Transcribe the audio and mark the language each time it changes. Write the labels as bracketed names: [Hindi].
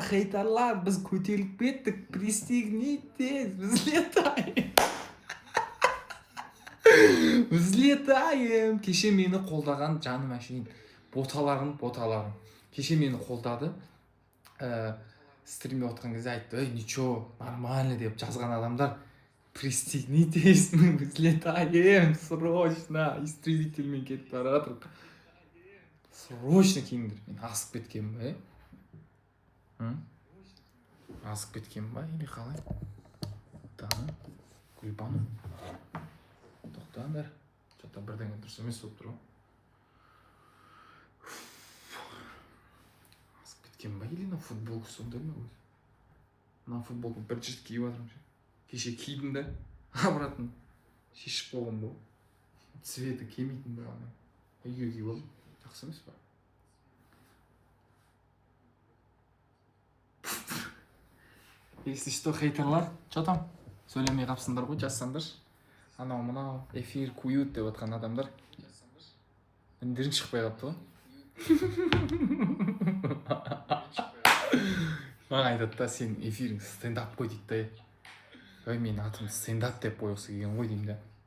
[Kazakh] Хейтерлар, біз көтеріліп кеттік, пристегнитесь, взлетаем. Взлетаем. Кеше мені қолдаған жаным әшейін. Боталарым. Кеше мені қолдады. Стримде отқан кезде айтты, ничего, нормально деп жазған адамдар. [Russian] Пристегнитесь, мы взлетаем, срочно. [Kazakh] Истребительмен кетіп бара жатыр. Срочно киіңдер. Мен асып кеткенмін ба? Асып кеткенмін ба? Или қалай? Таны, Гүлбаным. Тоқтаңдар. Что-то бірдеңе дұрыс емес болып тұр ғой. Асып кеткенмін ба? Или на футболку сондай ма өзі? На футболку бір жырт киіп жатырмын. Кеше кидім да, обратно шешіп болған бұл. Цветі келмейтін болған. Үйге киіп алдым. Жақсы емес па? [Russian] Если что, хейтерлар, что там? [Kazakh] Сөйлемей қапсыңдар ғой, жазсаңдар. Анау эфир куют деп отқан адамдар. Үндерің шықпай қапты ғой. Маған айтады да, сен эфирің стендап қой дейді да. Ой, менің атымды стендап деп қойғысы келген ғой деймін да.